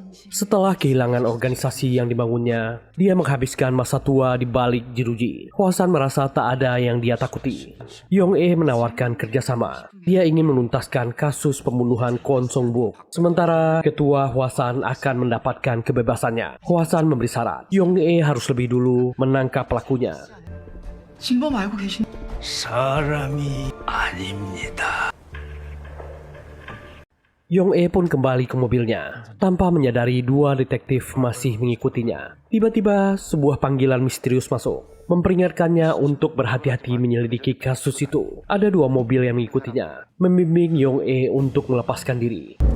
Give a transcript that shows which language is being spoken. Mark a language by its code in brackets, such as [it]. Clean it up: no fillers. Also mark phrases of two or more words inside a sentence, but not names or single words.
[id] Setelah kehilangan organisasi yang dibangunnya, dia menghabiskan masa tua di balik jeruji. Hwa San merasa tak ada yang dia takuti. Yong E menawarkan kerjasama. Dia ingin menuntaskan kasus pembunuhan Kwon Song Bok. Sementara ketua Hwa San akan mendapatkan kebebasannya. Hwa San memberi syarat. Yong E harus lebih dulu menangkap pelakunya. [ko] 진범 알고 계신 사람이 아닙니다. [id] Yong E pun kembali ke mobilnya, tanpa menyadari dua detektif masih mengikutinya. Tiba-tiba sebuah panggilan misterius masuk, memperingatkannya untuk berhati-hati menyelidiki kasus itu. Ada dua mobil yang mengikutinya, membimbing Yong E untuk melepaskan diri.